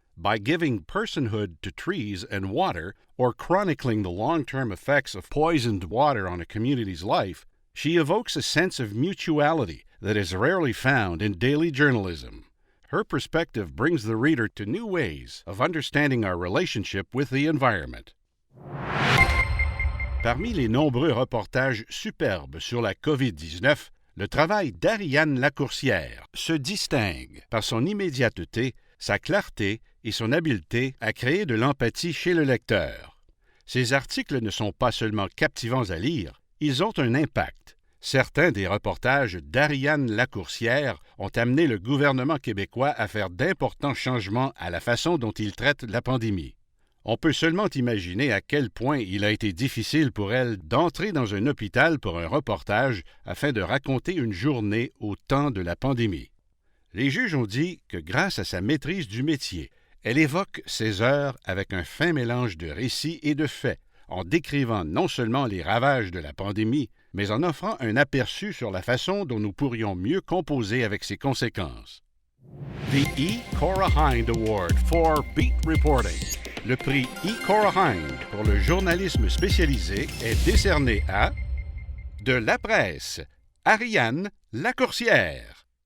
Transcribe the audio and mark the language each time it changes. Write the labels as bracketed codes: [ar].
[en] By giving personhood to trees and water, or chronicling the long-term effects of poisoned water on a community's life, she evokes a sense of mutuality that is rarely found in daily journalism. Her perspective brings the reader to new ways of understanding our relationship with the environment. [fr] Parmi les nombreux reportages superbes sur la COVID-19, le travail d'Ariane Lacourcière se distingue par son immédiateté, sa clarté et son habileté à créer de l'empathie chez le lecteur. Ces articles ne sont pas seulement captivants à lire, ils ont un impact. Certains des reportages d'Ariane Lacourcière ont amené le gouvernement québécois à faire d'importants changements à la façon dont il traite la pandémie. On peut seulement imaginer à quel point il a été difficile pour elle d'entrer dans un hôpital pour un reportage afin de raconter une journée au temps de la pandémie. Les juges ont dit que grâce à sa maîtrise du métier, elle évoque ces heures avec un fin mélange de récits et de faits, en décrivant non seulement les ravages de la pandémie, mais en offrant un aperçu sur la façon dont nous pourrions mieux composer avec ses conséquences. [en] The E. Cora Hind Award for Beat Reporting. [fr] Le prix E. Cora Hind pour le journalisme spécialisé est décerné à de la presse, Ariane Lacourcière.